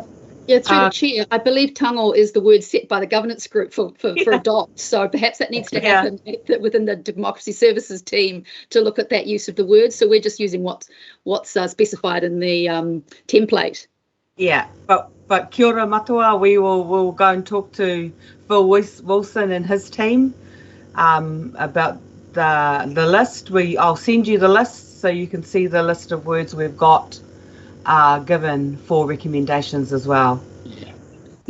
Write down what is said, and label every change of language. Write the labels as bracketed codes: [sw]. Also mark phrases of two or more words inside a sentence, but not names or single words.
[en] Yeah, through the chair, I believe tango is the word set by the governance group for adopt. So perhaps that needs to happen within the Democracy Services team to look at that use of the word. So we're just using what's specified in the template. Yeah, [mi] but kia ora matua, [en] we'll go and talk to Phil Wilson and his team about the list. I'll send you the list so you can see the list of words we've got given for recommendations as well.